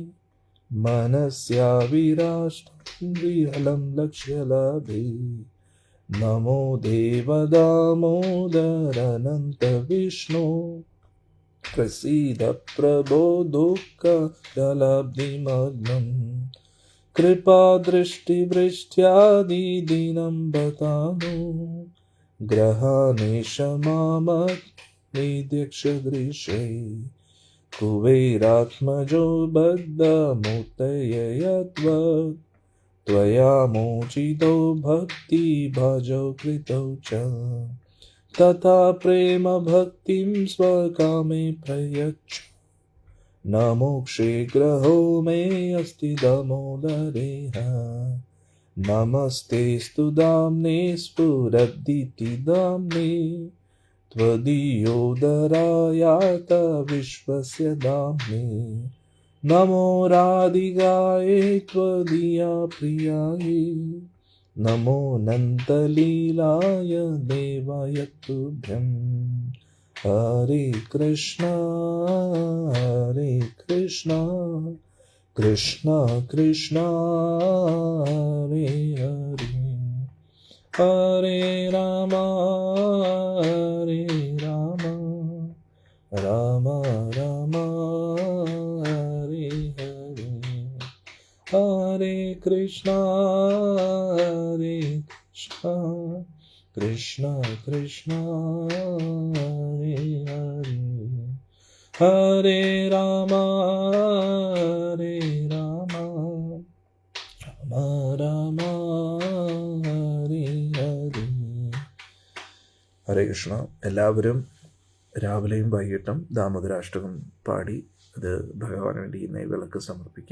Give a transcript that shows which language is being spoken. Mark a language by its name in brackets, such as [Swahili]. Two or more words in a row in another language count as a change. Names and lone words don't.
[Sanskrit] मनस्याविराष्टं विहलं लक्ष्यलाभे नमो देवदामोदरनन्त विष्णु प्रसीद प्रभो दुःखदलब्धिमग्नं कृपादृष्टिवृष्ट्यादिदिनं बतानु ग्रहानेशमामद्विद्यक्षदृशै कुबेरात्मजो बद्धमूर्तययद्वत् त्वया मोचितो भक्तिभाजो कृतौ च तथा प्रेम भक्तिं स्वकामे प्रयच्छ न मोक्षे ग्रहो मे अस्ति दामोदरेह नमस्तेस्तु दाम्ने स्फुरद्दिति दाम्ने त्वदीयोदरायात विश्वस्य दाम्ने नमो राधिकायै त्वदीया प्रियायै नमो नन्तलीलाय देवाय तुभ्यं हरे कृष्णा कृष्णा कृष्णा हरे हरे हरे राम राम राम हरे हरे हरे कृष्णा कृष्णा कृष्णा हरे हरे हरे राम राम हरे हरे. हरे कृष्ण. [Malayalam] എല്ലാവരും രാവിലെയും വൈകിട്ടും ദാമോദരാഷ്ടകം പാടി അത് ഭഗവാന് വേണ്ടി നെയ് വിളക്ക് സമർപ്പിക്കുക.